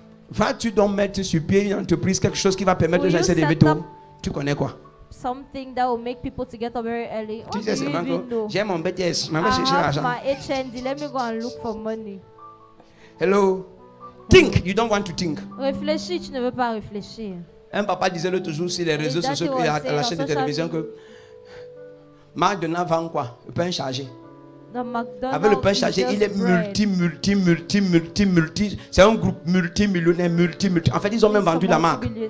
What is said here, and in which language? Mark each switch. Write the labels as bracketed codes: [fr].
[fr] Vas-tu donc mettre sur pied une entreprise, quelque chose qui va permettre aux gens de se lever tôt? Tu connais quoi? [en] Something that will make people to get up very early. [fr] Tu sais seulement que j'ai mon BTS, je vais chercher l'argent. [en] Let me go and look for money. Hello. Think, you don't want to think. [fr] Réfléchis, tu ne veux pas réfléchir. Un papa disait l'autre jour sur les réseaux sociaux et à la chaîne de télévision que McDonald's vend quoi? Le pain chargé. Avec le pain chargé, il est multi. C'est un groupe multimillionnaire, En fait, ils ont même vendu la marque.